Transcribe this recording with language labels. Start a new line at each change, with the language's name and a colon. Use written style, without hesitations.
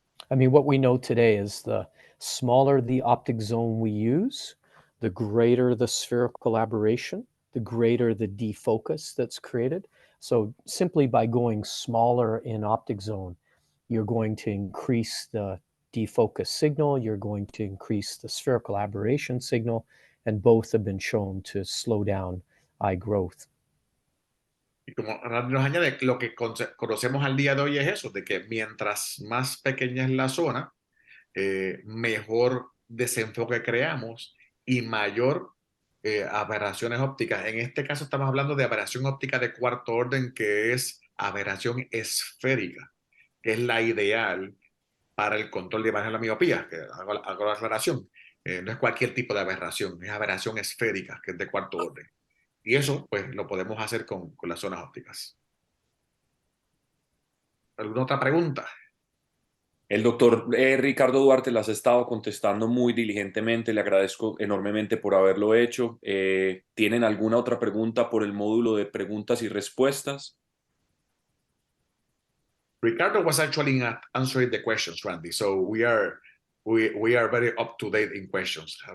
English: I mean, what we know today is the smaller the optic zone we use, the greater the spherical aberration, the greater the defocus that's created. So simply by going smaller in optic zone, you're going to increase the defocus signal, you're going to increase the spherical aberration signal, and both have been shown to slow down eye growth.
Spanish: Y como Randy nos añade, lo que conocemos al día de hoy es eso, de que mientras más pequeña es la zona, mejor desenfoque creamos y mayor aberraciones ópticas. En este caso estamos hablando de aberración óptica de cuarto orden, que es aberración esférica, que es la ideal para el control de imagen de la miopía, que hago la aclaración. No es cualquier tipo de aberración, es aberración esférica, que es de cuarto orden. Y eso, pues, lo podemos hacer con las zonas ópticas. ¿Alguna otra pregunta? El doctor Ricardo Duarte las ha estado contestando muy diligentemente. Le agradezco enormemente por haberlo hecho. ¿Tienen alguna otra pregunta por el módulo de preguntas y respuestas?
English: Ricardo was actually answering the questions, Randy. So we are very up to date in questions.